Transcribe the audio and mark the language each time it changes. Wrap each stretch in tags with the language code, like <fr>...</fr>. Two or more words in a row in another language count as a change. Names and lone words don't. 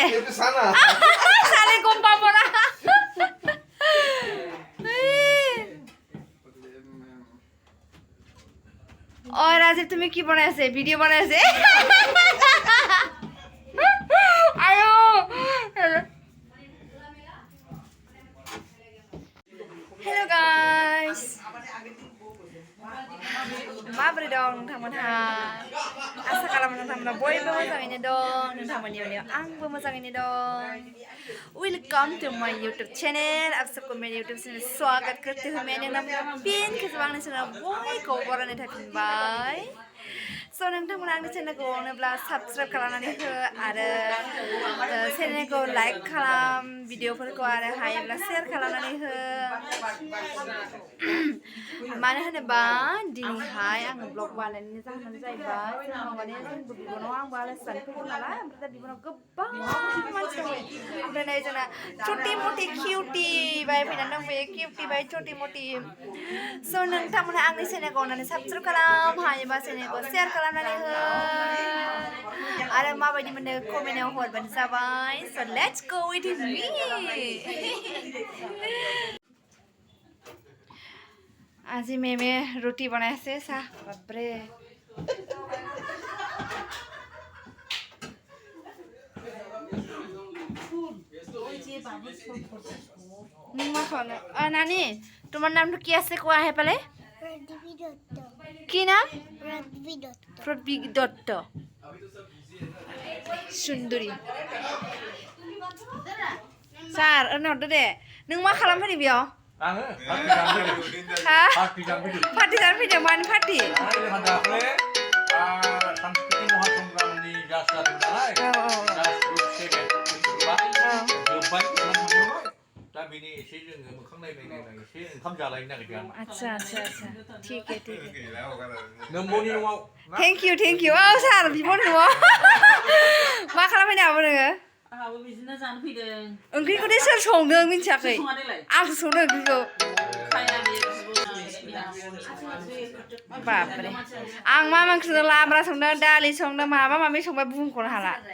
<as>সানা</as> <bn>সালে কম পাবো না ও রাজীব তুমি কি বানাইছে ভিডিও বানাইছে আয়ো</bn> <en>Hello guys</en> <brx>माबोरै दं नोंथांमोनहा आसा खालामो नोंथांमोना बयबो मोजाङैनो दं नोंथांमोननि उनाव आंबो मोजाङैनो दं</brx> <en>welcome to my YouTube channel</en> <hi>आप सबको मेरे यूट्यूब चैनल स्वागत करते हुए मैंने</hi> <brx>नाम पिन खेबसेबाव आंनि चैनल बयखौ बरायनाय थाफिनबाय स' नोंथांमोना आंनि चैनलखौ अनोब्ला साबस्क्राइब खालामनानै हो आरो चैनलखौ लाइक खालाम भिडिअफोरखौ आरो हायोब्ला शेयार खालामनानै हो मानो होनोबा दिनैहाय आङो ब्लग बानायनायनि जाहोनानो जाहैबाय जोंनाव माने जोंबो बिबनाव आंबो आलासि जानो फैदों नालाय ओमफ्राय दा बिबनाव गोबां मानसि दङ ओमफ्राय नै जोंना</brx> <hi>छोटी मोटी</hi> <brx>किउटी बाय फैनानै दंफैयो किउटी बाय</brx> <hi>छोटी मोटी</hi> <brx>स' नोंथांमोना आंनि चैनलखौ अननानै साबस्क्राइब खालाम हायोबा चैनलखौ शेयार खालामनानै हो आरो माबायदि मोनो कमेन्टआव हरबानो जाबाय स'</brx> <en>let's go with me</en> <as>আজি মেমে ৰুটি বনাইছে চাহ বাপৰে নানি তোমাৰ নামটো কি আছে কোৱা আহে পালে কি নাম প্ৰদবী দত্ত</as> <brx>सुन्दुरि सार हरदो दे नों मा खालामफैदो बेयाव आङो हा पार्टी जानो फैदों पार्टी जानो फैदों मानि पार्टी दाख्लै सांस्कृतिक महासंग्रामनि जास जादों नालाय जास ग्रुप सेकेन्ड जोब्बाय दा बेनि एसे जोङो मोखां नायनाय एसे ओंखाम जालायनो नागिरदों आं</brx> <hi>अच्छा ठीक है</hi> <brx>नोंबोनि न'आव</brx> <en>thank you</en> <brx>औ सार बिब'नि न'आव मा खालामफैनो आबो नोङो आहाबो बिदिनो जानो फैदों ओंख्रिखौ दे सोर संदों मिन्थियाखै आंसो संदों ओंख्रिखौ बापरे आं मा ओंख्रि संदों लाब्रा संदों दालि संदों माबा माबि संबाय बुंख'नो हाला</brx>